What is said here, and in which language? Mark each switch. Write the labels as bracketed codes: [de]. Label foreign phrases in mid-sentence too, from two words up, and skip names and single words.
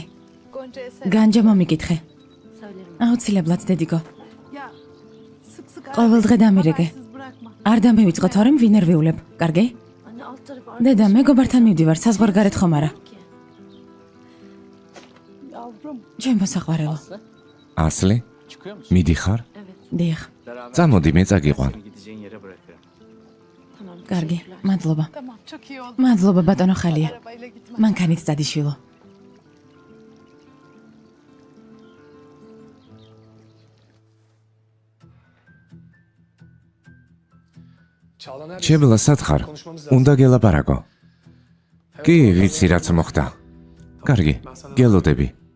[tr] Gonca'ya [ka] განჯა მომიკითხე. [tr] söylerim. [ka] აუცილებლად დედიკო. [tr] Ya sık sık [ka] ყოველდღე დამირეკე. [tr] habersiz bırakma. [ka] არ დამევიწყო თორემ ვინ არ ვიულებ. კარგი? [tr] anne alt tarafı [ka] დედა, მეგობართან მივდივარ, საზღვარგარეთ ხომ არა? [tr] Yavrum. [ka] ჩემო საყვარელო. ასლი, [tr] Çıkıyor musun? [ka] მიდიხარ? დიახ. [tr] Beraber [ka] წამოდი, მე წაგიყვან. [tr] seni gideceğin yere bırakırım. Tamam [ka] კარგი, მადლობა. [tr] Tamam çok iyi oldu. [ka] მადლობა ბატონო ხალია. [tr] Arabayla gitme. [ka] მანქანით წადიშვილო. ჩებლა სათხარ, უნდა გელაპარაკო. კი, ვიცი რაც მოხდა. კარგი, გელოდები.